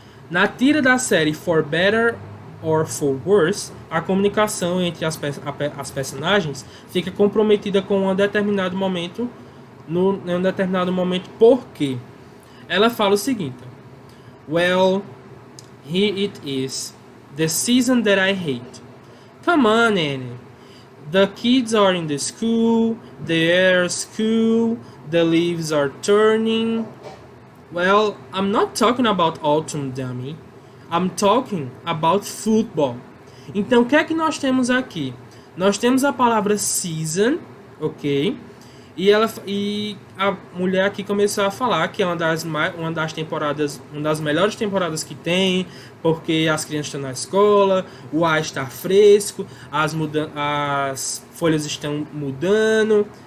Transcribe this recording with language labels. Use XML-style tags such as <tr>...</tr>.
<pt>Na tira da série For Better or For Worse, a comunicação entre as personagens fica comprometida com um determinado momento, em um determinado momento, por quê? Ela fala o seguinte:</pt> <en>Well, here it is, the season that I hate. Come on, Annie. The kids are in the school, the air's cool, the leaves are turning. Well, I'm not talking about autumn, dummy. I'm talking about football.</en> <pt>Então, o que é que nós temos aqui? Nós temos a palavra season, ok? E a mulher aqui começou a falar que é uma das temporadas, uma das melhores temporadas que tem, porque as crianças estão na escola, o ar está fresco, as folhas estão mudando.</pt>